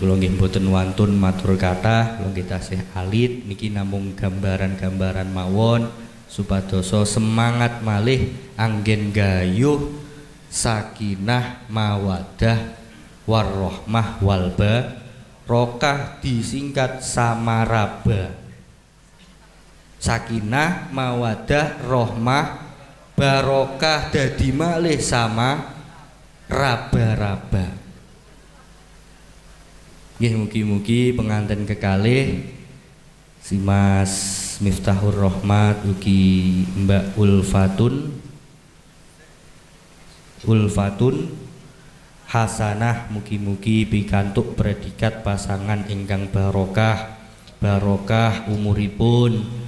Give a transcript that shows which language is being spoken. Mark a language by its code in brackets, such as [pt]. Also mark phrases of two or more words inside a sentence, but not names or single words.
[jv] Kula nggih mboten wantun matur kathah, kula nggih tasih alit niki namung gambaran-gambaran mawon supadoso semangat malih anggen gayuh [ar] سكينة مودة ورحمة والبركة, [jv] disingkat samaraba. [ar] سكينة مودة رحمة بركة [jv] dadi malih sama raba-raba. Nggih mugi-mugi pengantin kekalih si Mas Miftahur Rahmat ugi Mbak Ulfatun hasanah mugi-mugi pikantuk predikat pasangan ingkang barokah umuripun